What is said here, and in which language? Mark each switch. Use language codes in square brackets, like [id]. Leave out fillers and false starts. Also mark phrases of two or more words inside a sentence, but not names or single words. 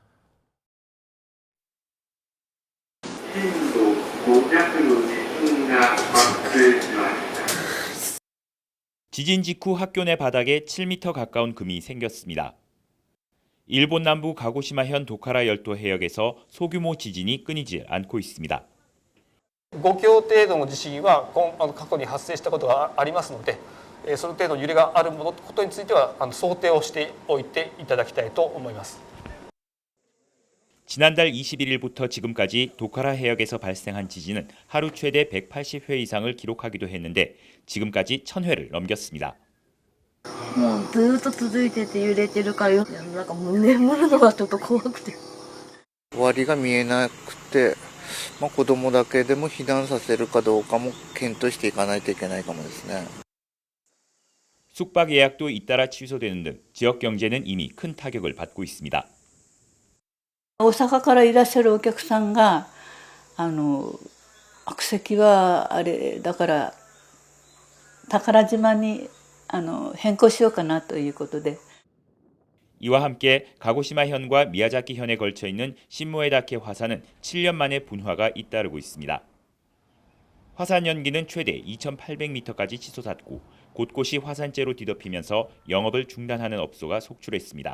[ko] 지진 직후 학교 내 바닥에 7m 가까운 금이 생겼습니다. 일본 남부 가고시마현 도카라 열도 해역에서 소규모 지진이 끊이지 않고 있습니다. [ja] 5 強程度の地震は過去に発生したことがありますので、その程度の揺れがあることについては想定をしておいていただきたいと思います。 [ko] 지난달 21일부터 지금까지 도카라 해역에서 발생한 지진은 하루 최대 180회 이상을 기록하기도 했는데 지금까지 1000회를 넘겼습니다. [ja] もうずっと続いてて揺れてるからなんか眠るのがちょっと怖くて。終わりが見えなくて、子供だけでも避難させるかどうかも検討していかないといけないかもですね. [ko] 숙박 예약도 잇따라 취소되는 등 지역 경제는 이미 큰 타격을 받고 있습니다. [ja] 大阪からいらっしゃるお客さんが悪石はあれだから宝島に変更しようかなということで. [ko] 이와 함께 가고시마현과 미야자키현에 걸쳐 있는 신모에다케 화산은 7년 만에 분화가 잇따르고 있습니다. 화산 연기는 최대 2,800m까지 치솟았고 곳곳이 화산재로 뒤덮이면서 영업을 중단하는 업소가 속출했습니다.